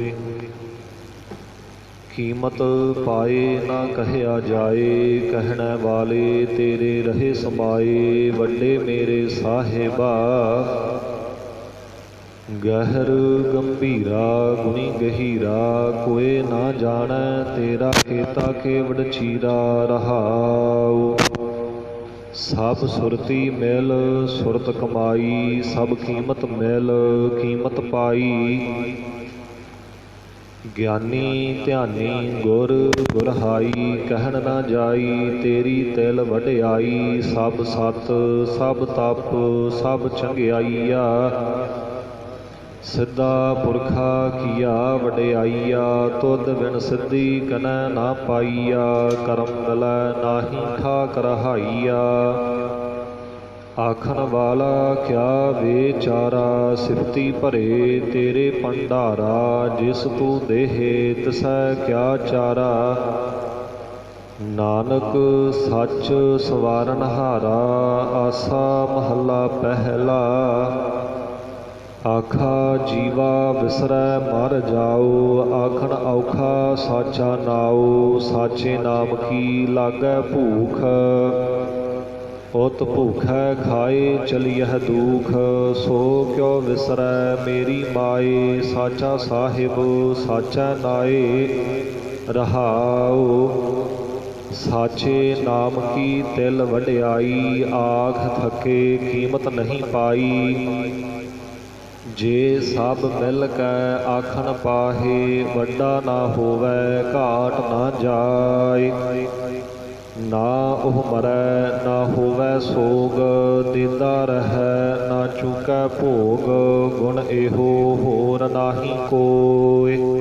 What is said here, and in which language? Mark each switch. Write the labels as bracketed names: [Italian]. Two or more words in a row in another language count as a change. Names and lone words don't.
[Punjabi] ਕੀਮਤ ਪਾਏ ਨਾ ਕਹਿਆ ਜਾਏ ਕਹਿਣੇ ਵਾਲੇ ਤੇਰੇ ਰਹੇ ਸਮਾਏ ਵੱਡੇ ਮੇਰੇ ਸਾਹਿਬਾ ਗਹਿਰ ਗੰਭੀਰਾ ਗੁਣੀ ਗਹੀਰਾ ਕੋਈ ਨਾ ਜਾਣੇ ਤੇਰਾ ਕੇਤਾ ਕੇਵਡ ਚੀਰਾ ਰਹਾਓ ਸਭ ਸੁਰਤੀ ਮਿਲ ਸੁਰਤ ਕਮਾਈ ਸਭ ਕੀਮਤ ਮਿਲ ਕੀਮਤ ਪਾਈ ਗਿਆਨੀ ਧਿਆਨੀ ਗੁਰ ਗੁਰਹਾਈ ਕਹਿਣ ਨਾ ਜਾਈ ਤੇਰੀ ਤਿਲ ਵਡਿਆਈ ਸਭ ਸਤ ਸਭ ਤਪ ਸਭ ਚੰਗਿਆਈਆ ਸਿੱਧਾ ਪੁਰਖਾ ਕੀਆ ਵਡਿਆਈਆ ਤੁਧ ਬਿਨ ਸਿੱਧੀ ਕਨੈ ਨਾ ਪਾਈਆ ਕਰਮ ਮਿਲੈ ਨਾਹੀ ਠਾਕ ਰਹਾਈਆ ਆਖਣ ਵਾਲਾ ਕਿਆ ਬੇਚਾਰਾ ਸਿਫਤੀ ਭਰੇ ਤੇਰੇ ਭੰਡਾਰਾ ਜਿਸ ਤੂ ਦੇਹਿ ਤਿਸੈ ਕਿਆ ਚਾਰਾ ਨਾਨਕ ਸਚ ਸਵਾਰਣ ਹਾਰਾ ਆਸਾ ਮਹਲਾ ਪਹਿਲਾ ਆਖਾ ਜੀਵਾ ਵਿਸਰੈ ਮਰ ਜਾਓ ਆਖਣ ਅਉਖਾ ਸਾਚਾ ਨਾਓ ਸਾਚੇ ਨਾਮ ਕੀ ਲਾਗੈ ਭੂਖ ਉਤ ਭੂਖੈ ਖਾਏ ਚਲੀਅਹਿ ਦੂਖ ਸੋ ਕਿਉ ਵਿਸਰੈ ਮੇਰੀ ਮਾਏ ਸਾਚਾ ਸਾਹਿਬ ਸਾਚਾ ਨਾਏ ਰਹਾਓ ਸਾਚੇ ਨਾਮ ਕੀ ਤਿਲ ਵਡਿਆਈ ਆਖ ਥਕੇ ਕੀਮਤ ਨਹੀ ਪਾਈ ਜੇ ਸਭ ਮਿਲ ਕੈ ਆਖਣ ਪਾਹਿ ਵੱਡਾ ਨਾ ਹੋਵੈ ਘਾਟ ਨਾ ਜਾਏ ਨਾ ਓਹ ਮਰੈ ਨਾ ਹੋਵੈ ਸੋਗ ਦੇਂਦਾ ਰਹੈ ਨਾ ਚੂਕੈ ਭੋਗ ਗੁਣ ਏਹੋ ਹੋਰ ਨਾਹੀ ਕੋਇ